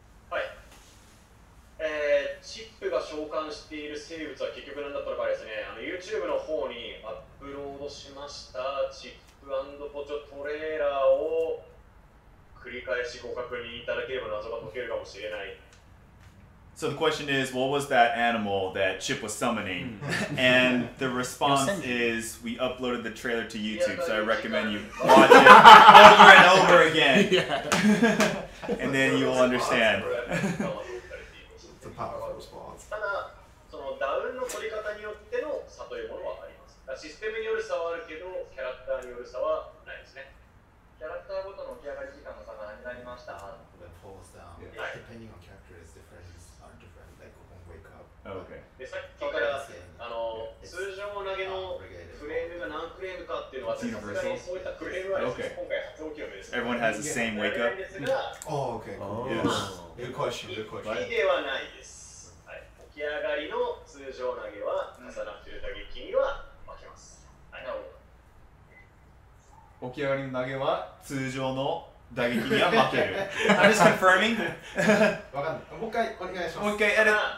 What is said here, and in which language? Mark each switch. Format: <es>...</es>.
<ja>はい。チップが召喚している生物は結局何だったのかですね、YouTube の方にアップロードしましたチップ&ポチョトレーラーを繰り返しご確認いただければ謎が解けるかもしれない。</ja> <en>So the question is, what was that animal that Chip was summoning? And the response is, we uploaded the trailer to YouTube, so I recommend you watch it over and over again. And then you will understand. It's a powerful response.</en> <ja>ただ、そのダウンの取り方によっての差というものはあります。システムによる差はあるけど、キャラクターによる差はないですね。キャラクターごとの起き上がり時間の差が何になりました？</ja> <en>Depending on character is different, like when wake up. Okay.</en> <ja>で、さっきから通常投げのフレームが何フレームかっていうのは、さすがにそういったフレームは今回初お披露目です。</ja> <en>Everyone has the same wake up? Oh, okay. Good question, good question.</en> <ja>ではないです。起き上がりの通常投げは重なっている打撃には負けます。なるほど。起き上がりの投げは通常の打撃には負ける。</ja> <en>I'm just confirming.</en> <ja>わかんない。もう一回お願いします。もう一回やる。</ja>